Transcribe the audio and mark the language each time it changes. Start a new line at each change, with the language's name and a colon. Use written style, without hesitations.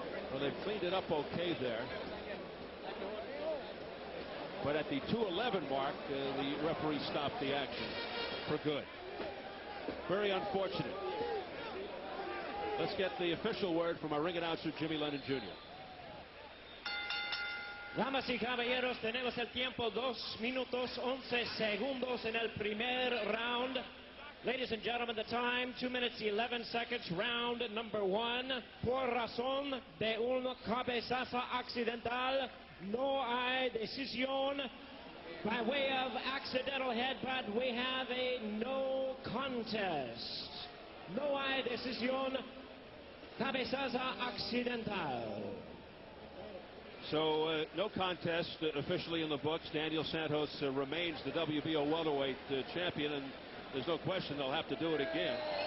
English: Well, they've cleaned it up okay there. But at the 2:11 mark, the referee stopped the action for good. Very unfortunate. Let's get the official word from our ring announcer, Jimmy Lennon Jr.
Spanish: Damas y caballeros, tenemos el tiempo 2 minutos 11 segundos en el primer round.
English: Ladies and gentlemen, the time 2 minutes 11 seconds, round number one.
Spanish: Por razón de un cabezazo accidental, no hay decisión.
English: By way of accidental headbutt, we have a no contest.
Spanish: No hay decisión. Cabezazo accidental.
English: So no contest officially in the books. Daniel Santos remains the WBO welterweight champion, and there's no question they'll have to do it again.